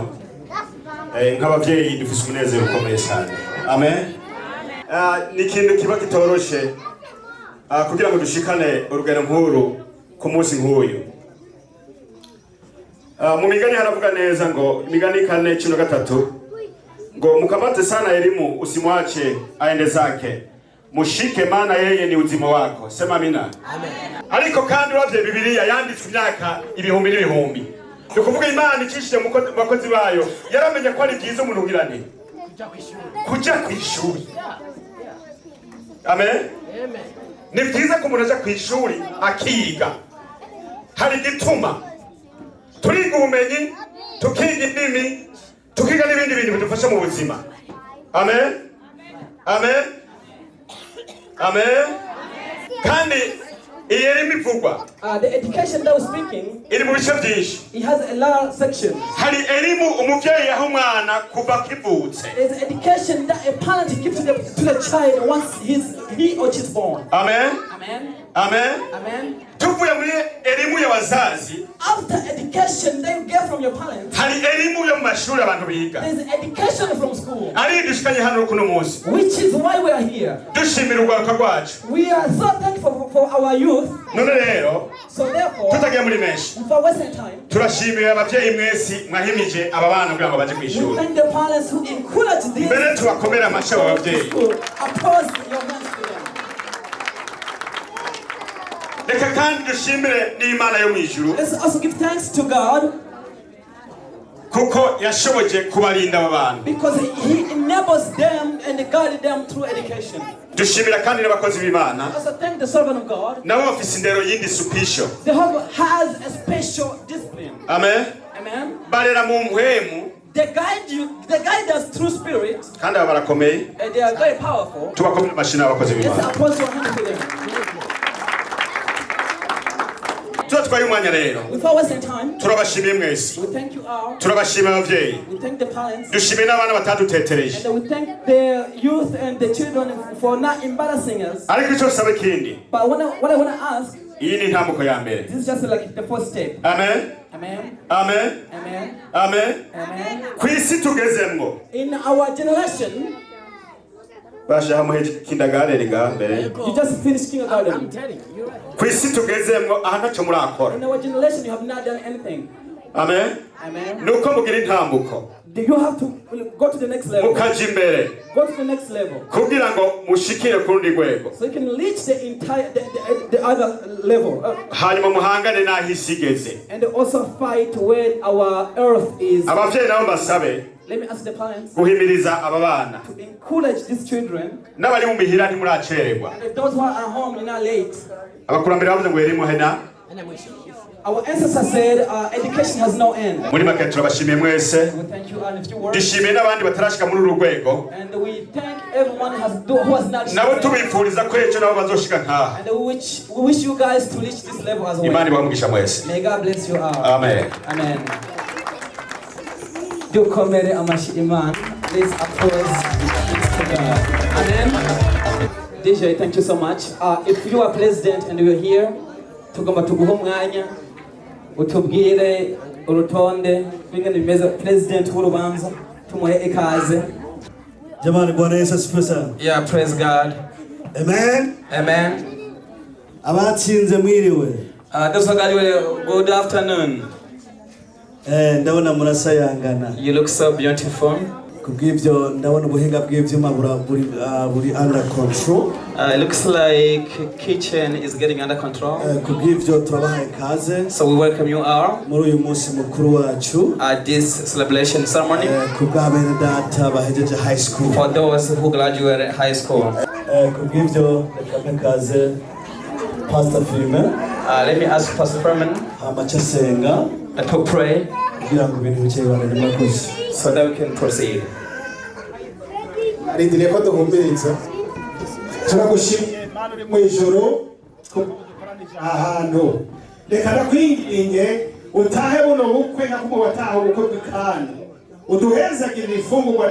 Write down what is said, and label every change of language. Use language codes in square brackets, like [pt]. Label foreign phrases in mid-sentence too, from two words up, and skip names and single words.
[rn] Nk'abavyeyi dufise umunezero ukomeye cyane. Amen. Ni ikintu kiba kitoroshe kugira ngo dushikane urugendo nkuru ku munsi nk'uyu. Mu migani haravuga neza ngo imigani 4:13 ngo [sw] mkamate sana elimu usimwache aende zake, mushike maana yeye ni uzima wako. Sema amina. Amen. [rn] Ariko kandi uravye Bibiliya yanditswe imyaka ibihumbi n'ibihumbi. Dukuvuga Imana icishije mu bakozi bayo yaramenye ko ari byiza umuntu ugirane kuja kwishuri. Amen. Ni byiza ko umuntu aja kwishuri akiga. Hari gituma turiga ubumenyi, tukiga indimi, tukiga n'ibindi bintu bidufasha mu buzima. Amen. Amen. Amen. Kandi iyeri mivugwa. [en] The education that was speaking, [rn] iri mu bice byinshi. [en] it has a lot of sections. [rn] Hari elimu umuvyeyi yaha umwana kuva kivutse. [en] There's education that a parent gives to the child once he or she's born. Amen. Amen. Amen. Amen. [rn] Tuvuye muri elimu y'abazazi. [en] After education that you get from your parents, [rn] hari elimu yo mu mashuri abantu biga. [en] there's education from school. [rn] Ari dushikanye hano kuno munsi. [en] Which is why we are here. [rn] Dushimira urwaruka rwacu. [en] We are so thankful for our youth. [rn] None rero, [en] So therefore, [rn] tutagiye muri menshi. [en] for wasting time, [rn] Turashimira abavyeyi mwese mwahimije aba bana kugira ngo baje [en] we [rn] kwishuri. [en] thank the parents who encourage this [rn] Mbere tubakomera amashyi abavyeyi. [en] school. Applause your hands to them. [rn] Reka kandi dushimire n'Imana yo mu ijuru. [en] Let's also give thanks to God [rn] kuko yashoboje kubarinda aba bana. [en] because He enables them and guides them through education. [rn] Dushimira kandi n'abakozi b'Imana. [en] Also thank the servant of God. [rn] Nabo bafise indero yindi superior. [en] They has a special discipline. Amen. Amen. [rn] Barera mu mpwemu. [en] They guide us through spirit. [rn] Kandi aba barakomeye. [en] And they are very powerful. [rn] Tubakomere amashyi n'abakozi [en] Let's [rn] b'Imana. [en] applause your hands to them. [rn] tutatwaye umwanya rero [en] Without wasting time, [rn] turabashimiye mwese [en] we thank you all. [rn] turabashimiye abavyeyi [en] We thank the parents. [rn] dushimiye n'abana batadutetereje [en] And we thank the youth and the children for not embarrassing us. [rn] ariko icyo nsaba ikindi [en] But what I want to ask, [rn] iyi ni intambuko ya mbere [en] this is just like the first step. [rn] amen [en] Amen. [rn] amen [en] Amen. [rn] amen [en] Amen. [rn] ku isi tugezemwo [en] In our generation, [rn] bashaha muheje kindagarere nga mbere [en] you just finished kindergarten. [rn] ku isi tugezemwo aha ntacyo murakora [en] In our generation, you have not done anything. [rn] amen [en] Amen. [rn] nuko mugira intambuko [en] You have to go to the next level. [rn] mukaja imbere [en] Go to the next level. [rn] kugira ngo mushikire ku rundi rwego [en] So you can reach the entire, the other level. [rn] hanyuma muhangane n'aho isi igeze [en] And also fight where our earth is. [rn] abavyeyi nabo basabe [en] Let me ask the parents [rn] guhimiriza aba bana [en] to encourage these children. [rn] n'abari mu mihira ntimuracererwa [en] And those who are at home, you're not late. [rn] abakurambere bavuze ngo yerimu hena [en] Our ancestors said education has no end. [rn] muri make turabashimiye mwese [en] We thank you and a few words. [rn] dushimiye n'abandi batarashika muri uru rwego [en] And we thank everyone who has not [rn] nabo [en] shared. [rn] tubifuriza ko ejo nabo bazoshika nkaha [en] And we wish you guys to reach this level as well. [rn] imana ibamugisha mwese [en] May God bless you all. [rn] amen Amen. Dukomere amashi Imana. [en] Please applause to God. Amen. DJ, thank you so much. If you are president and you're here, [rn] tugomba tuguha umwanya utubwire urutonde rw'ingene bimeze president w'urubanza tumuhe ikaze. [sw] Jamani, Bwana Yesu asifiwe sana. [en] Yeah, praise God. Amen. Amen. [rn] Abatsinze mwiriwe. [en] Those who are good afternoon. [rn] Ndabona murasayangana. [en] You look so beautiful. [rn] Kubw'ibyo ndabona ubuhinga bw'ivyuma buri [en] under control. It looks like kitchen is getting under control. [rn] Kubw'ibyo turabahaye ikaze. [en] So we welcome you all [rn] Muri uyu munsi mukuru wacu. [en] at this celebration ceremony. [rn] Kubw'abene data bahejeje [en] high school. For those who graduated high school. [rn] Kubw'ibyo reka ikaze Pastor Firmin. [en] Let me ask Pastor Furman [rn] Amachasenga. [en] to pray [rn] Kugira ngo ibintu bike bibane makoze. [en] so that we can proceed. [rn] arindiriye ko duhumbiritse turagushimiye Mana uri mu ijoro ahantu reka ndakwinginge utahe buno bukwe nka kumwe wataha ubukwe bw'ikani uduhezagirire ifungurwa